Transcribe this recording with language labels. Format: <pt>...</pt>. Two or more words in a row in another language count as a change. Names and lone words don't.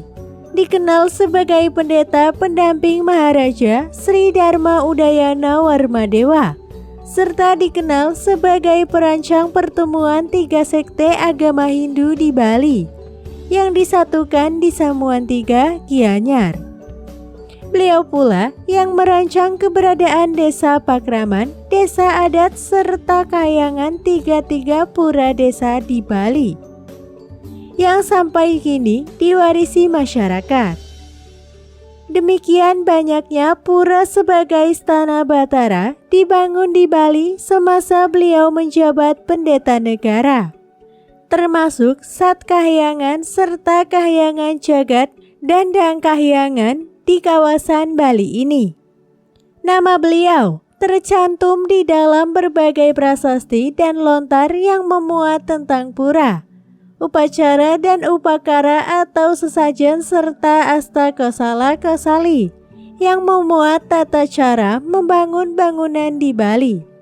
<id>Dikenal sebagai pendeta pendamping Maharaja Sri Dharma Udayana Warmadewa, serta dikenal sebagai perancang pertemuan 3 sekte agama Hindu di Bali yang disatukan di Samuan 3, Gianyar. Beliau pula yang merancang keberadaan Desa Pakraman, desa adat serta kahyangan tiga pura desa di Bali, yang sampai kini diwarisi masyarakat. Demikian banyaknya pura sebagai istana Batara dibangun di Bali semasa beliau menjabat pendeta negara, termasuk Sat Kahyangan serta Kahyangan Jagat dan Dang Kahyangan di kawasan Bali ini. Nama beliau tercantum di dalam berbagai prasasti dan lontar yang memuat tentang pura, upacara dan upakara atau sesajen serta astakosala kosali yang memuat tata cara membangun bangunan di Bali.</id>